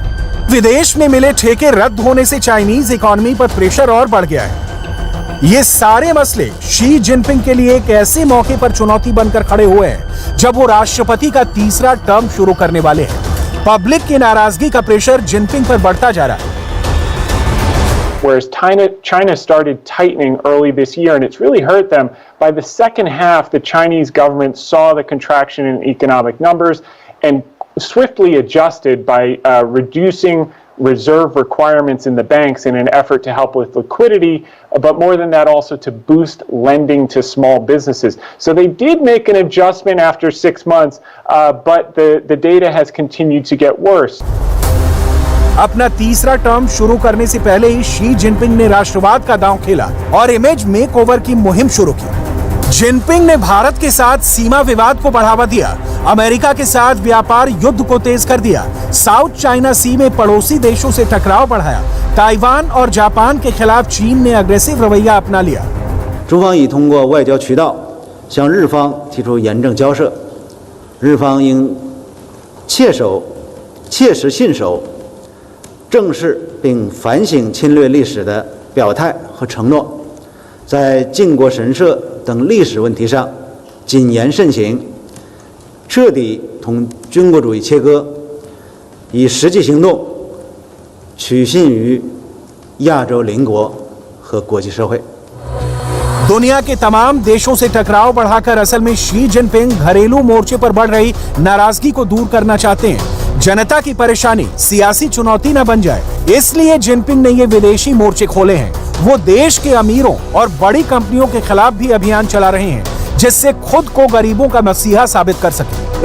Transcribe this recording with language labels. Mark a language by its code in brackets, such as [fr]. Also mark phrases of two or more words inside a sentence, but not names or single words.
[hi] विदेश में मिले ठेके रद्द होने से [en] Chinese economy [hi] पर प्रेशर और बढ़ गया है। ये सारे मसले शी जिनपिंग के लिए एक ऐसे मौके पर चुनौती बनकर खड़े हुए हैं जब वो राष्ट्रपति का तीसरा टर्म शुरू करने वाले हैं। पब्लिक की नाराजगी का प्रेशर जिनपिंग पर बढ़ता जा रहा है। [en] Whereas China started tightening early this year, and it's really hurt them. By the second half, the Chinese government saw the contraction in economic numbers and swiftly adjusted by reducing reserve requirements in the banks in an effort to help with liquidity, but more than that also to boost lending to small businesses. So they did make an adjustment after 6 months, but the data has continued to get worse. [hi] अपना तीसरा टर्म शुरू करने से पहले ही शी जिनपिंग ने राष्ट्रवाद का दांव खेला और [en] image makeover [hi] की मुहिम शुरू की। जिनपिंग ने भारत के साथ सीमा विवाद को बढ़ावा दिया, अमेरिका के साथ व्यापार युद्ध को तेज कर दिया, साउथ चाइना सी में पड़ोसी देशों से टकराव बढ़ाया, ताइवान और जापान के खिलाफ चीन ने अग्रेसिव रवैया अपना लिया। [zh] 中方已通过外交渠道向日方提出严正交涉，日方应切实信守正视并反省侵略历史的表态和承诺，在靖国神社等历史问题上谨言慎行，彻底同军国主义切割，以实际行动取信于亚洲邻国和国际社会。 [hi] दुनिया के तमाम देशों से टकराव बढ़ाकर असल में शी जिनपिंग घरेलू मोर्चे पर बढ़ रही नाराजगी को दूर करना चाहते हैं। जनता की परेशानी सियासी चुनौती न बन जाए, इसलिए जिनपिंग ने ये विदेशी मोर्चे खोले हैं। वो देश के अमीरों और बड़ी कंपनियों के खिलाफ भी अभियान चला रहे हैं, जिससे खुद को गरीबों का मसीहा साबित कर सके।